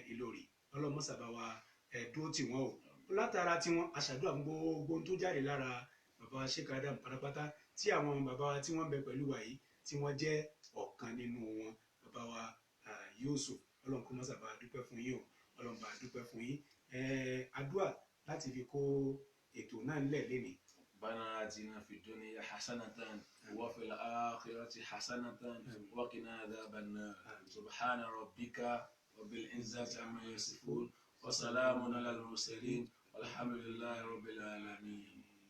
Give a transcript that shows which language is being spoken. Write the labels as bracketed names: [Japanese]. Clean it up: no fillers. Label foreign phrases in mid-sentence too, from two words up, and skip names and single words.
[Yoruba] Ilori ọlọ́mọsàbá wa dó tì wọ́n o látara tí wọ́n aṣàdúrà gbogbo tó jáde lára bàbá Sheikh Adam pátápátá tí àwọn bàbá wa tí wọ́n bẹ pẹ̀lú wa yìí tí wọ́n jẹ́ ọ̀kan nínú wọn bàbá wa Yusuf ọlọ́run kó mọ́sà bá dúpẹ́ fún yín o ọlọ́run bá dúpẹ́ fún yín àdúà láti fi kó ètò náà nílẹ̀ lénìí. [Arabic] ربنا آتنا في الدنيا حسنة وفي الآخرة حسنة وقنا عذاب النار سبحان ربك رب العزة عما يصفون وسلام على المرسلين والحمد لله رب العالمين.